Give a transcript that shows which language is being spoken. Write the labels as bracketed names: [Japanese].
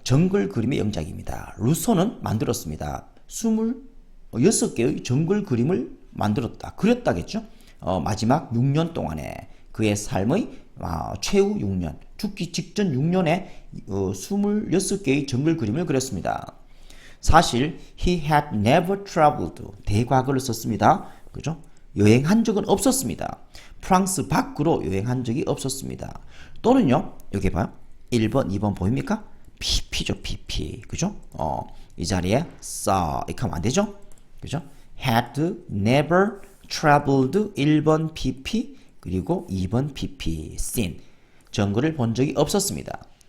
[Korean] 정글 그림의 연작입니다. 루소는 만들었습니다. 26개의 정글 그림을 만들었다. 그렸다겠죠? 마지막 6년 동안에 그의 삶의 최후 6년, 죽기 직전 6년에 26개의 정글 그림을 그렸습니다. 사실 [English] he had never traveled, [Korean] 대과거를 썼습니다. 그죠? 여행한 적은 없었습니다. 프랑스 밖으로 여행한 적이 없었습니다. 또는요, 여기 봐요. 1번, 2번 보입니까? pp죠, pp. 그죠? 이 자리에 saw 이렇게 하면 안 되죠? 그죠? had never traveled 1번 pp 그리고 2번 pp seen 정글을 본 적이 없었습니다.